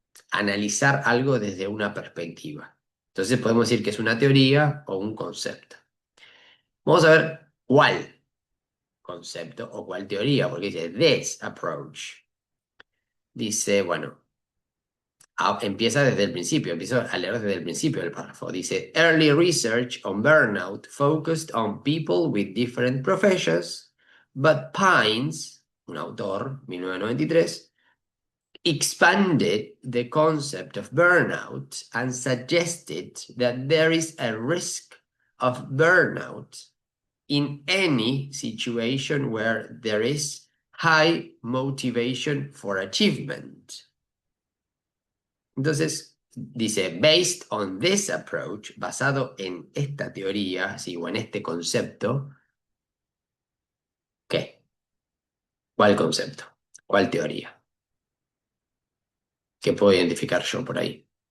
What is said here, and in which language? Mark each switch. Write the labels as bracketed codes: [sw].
[es] analizar algo desde una perspectiva. Entonces podemos decir que es una teoría o un concepto. Vamos a ver cuál concepto o cuál teoría, porque dice [en] this approach. [es] Dice, bueno, empieza desde el principio, empiezo a leer desde el principio del párrafo. [en] Dice, early research on burnout focused on people with different professions, but Pines, [es] un autor, [en] 1993, expanded the concept of burnout and suggested that there is a risk of burnout in any situation where there is high motivation for achievement. [es] Entonces, dice, [en] based on this approach, [es] basado en esta teoría, ¿sí? O en este concepto, ¿qué? ¿Cuál concepto? ¿Cuál teoría? ¿Qué puedo identificar yo por ahí?